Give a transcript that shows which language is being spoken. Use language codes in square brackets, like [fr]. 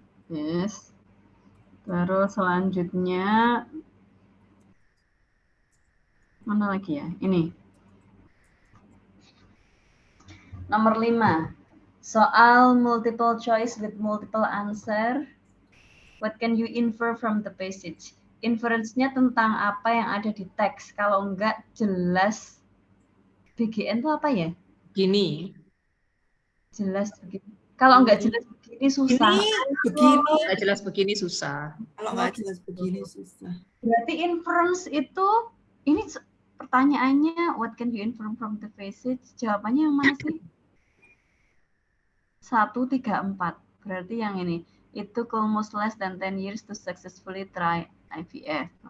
[en] Yes. [id] Terus selanjutnya mana lagi ya? Ini. Nomor 5. Soal [en] multiple choice with multiple answer. What can you infer from the passage? [id] Inference-nya tentang apa yang ada di teks. Kalau enggak jelas BGN itu apa ya? Gini. Jelas begini. Kalau enggak jelas begini susah. Begini. Enggak jelas begini susah. Kalau enggak jelas begini susah. Berarti inference itu, ini pertanyaannya, [en] what can you infer from the passage? [id] Jawabannya yang mana sih? 1, 3, 4. Berarti yang ini. [en] It took almost less than 10 years to successfully try IVF.